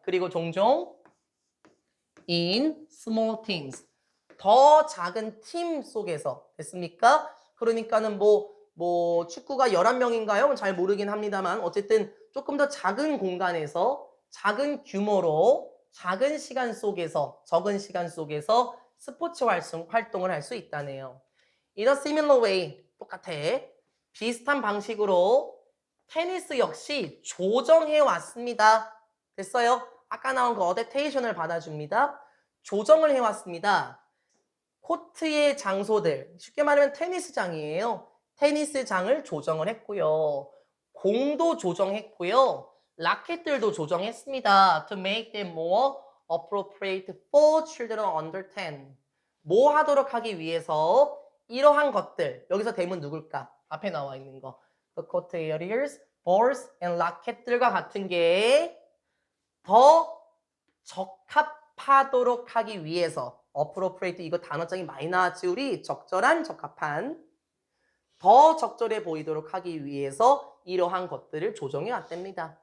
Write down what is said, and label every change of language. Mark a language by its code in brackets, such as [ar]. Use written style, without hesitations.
[ko] 그리고 종종 [en] in small teams [ko] 더 작은 팀 속에서 됐습니까? 그러니까는 뭐 축구가 11명인가요? 잘 모르긴 합니다만 어쨌든 조금 더 작은 공간에서 작은 규모로 작은 시간 속에서 적은 시간 속에서 스포츠 활동을 할 수 있다네요. [en] In a similar way [ko] 똑같아. 비슷한 방식으로 테니스 역시 조정해 왔습니다. 됐어요? 아까 나온 그 어댑테이션을 받아줍니다. 조정을 해왔습니다. 코트의 장소들, 쉽게 말하면 테니스장이에요. 테니스장을 조정을 했고요. 공도 조정했고요. 라켓들도 조정했습니다. [en] To make them more appropriate for children under 10. [ko] 뭐 하도록 하기 위해서 이러한 것들, 여기서 대문 누굴까? 앞에 나와 있는 거. [en] The court areas, balls, and racket [ko] 들과 같은 게 더 적합하도록 하기 위해서 appropriate 이거 단어장이 많이 나왔지 우리 적절한 적합한 더 적절해 보이도록 하기 위해서 이러한 것들을 조정해 왔답니다.